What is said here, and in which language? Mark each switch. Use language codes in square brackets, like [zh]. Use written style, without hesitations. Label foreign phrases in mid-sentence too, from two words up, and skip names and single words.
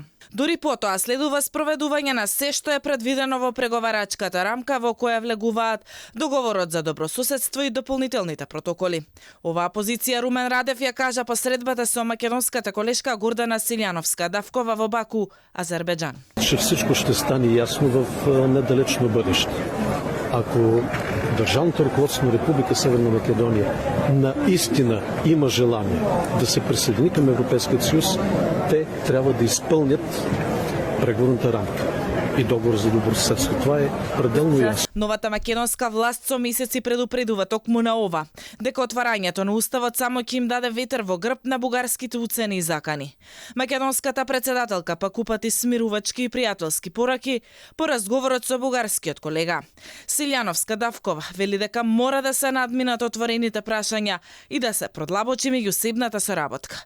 [mk] Дури потоа следува спроведување на се што е предвидено во преговарачката рамка во која влегуваат договорот за добрососедство и дополнителните протоколи. Оваа позиција Румен Радев ја кажа посредбата со македонската колешка Гордана Силјановска-Давкова во Баку, Азербеџан. [bg] Всичко ще стане јасно в недалечно бъдеще. Ако държавното ръководство на Република Северна Македония наистина има желание да се присъедини към Европейския съюз, те трябва да изпълнят преговорната рамка и договор за добросъседство. Това е пределно ясно. [mk] Новата македонска власт со месеци предупредува токму на ова, дека отварањето на уставот само ќе им даде ветер во грб на бугарските уцени и закани. Македонската председателка пак упати смирувачки и пријателски пораки по разговорот со бугарскиот колега. Силјановска-Давкова вели дека мора да се надминат отворените прашања и да се продлабочи меѓусебната соработка.